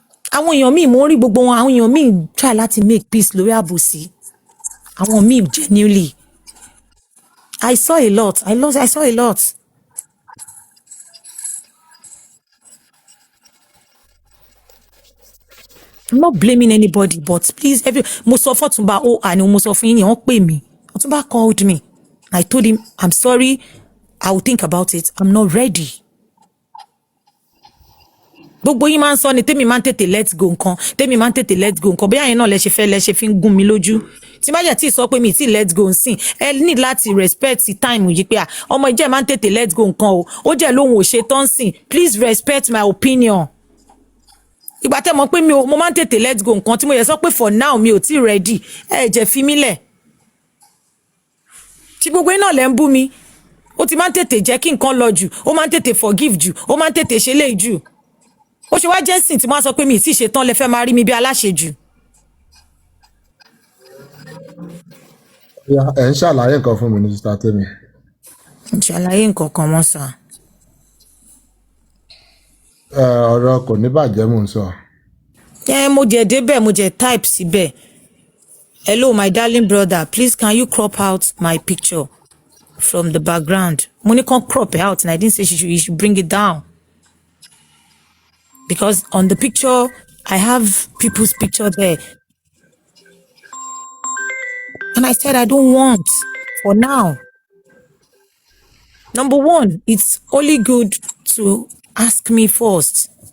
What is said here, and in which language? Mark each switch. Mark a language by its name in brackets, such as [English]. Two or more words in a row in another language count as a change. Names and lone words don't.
[Yoruba] àwọn èèyàn míì mo ń rí gbogbo wọn, àwọn èèyàn míì try láti [English] make peace [Yoruba] lórí àbòsí, àwọn míì genuinely. [English] I saw a lot. I saw a lot. I'm not blaming anybody, but please, [Yoruba] mo sọ fún Ọ̀túnba, àní mo sọ fún yín ni wọ́n pè mí. [English] Ọ̀túnba called me. I told him, I'm sorry, I will think about it. I'm not ready. [Yoruba] Gbogbo yín máa ń sọ ni Tẹ́mi máa ń tètè [English] let go [Yoruba] nǹkan, Tẹ́mi máa ń tètè [English] let go [Yoruba] nǹkan, bóyá yẹn náà lẹ ṣe fi ń gún mi lójú. Tí má jẹ́ tí sọ pé mi ti [English] let go [Yoruba] nsìn, ẹ ní láti respect time yìí pé ọmọ ìjẹ́ máa ń tètè [English] let go [Yoruba] nǹkan o, ó jẹ́ lóhun ò ṣe tán sìn, [English] please respect my opinion. [Yoruba] Ìgbà tẹ́ mọ̀ pé mo máa ń tètè [English] let go [Yoruba] nǹkan tí mo yẹ sọ pé [English] for now [Yoruba] mi ò tí ready, ẹ jẹ́ fi mí lẹ̀. Tí gbogbo yín náà lẹ ń bú mi, ó ti máa ń tètè jẹ́ kí nǹkan lọ jù, ó máa ń tètè forgive jù, ó máa ń tètè ṣe léyìí jù. Ó ṣe wá jẹ́ sìn tí wọ́n sọ pé mi ti ṣe tán lẹ fẹ́ máa rí mi bí aláṣejù. Ẹ ń ṣàlàyé nǹkan fún mi ní Sister Tẹ́mi. Ṣàlàyé nǹkan kan mọ́ sà. Ọ̀rọ̀ kò ní bàjẹ́ mò ń sọ. Mo jẹ débẹ̀, mo jẹ type síbẹ̀. [English] Hello my darling brother, please can you crop out my picture from the background? [Yoruba] Mo ní kàn [English] crop it out and I didn't say you should bring it down. Because on the picture, I have people's picture there. And I said, I don't want for now. Number one, it's only good to ask me first.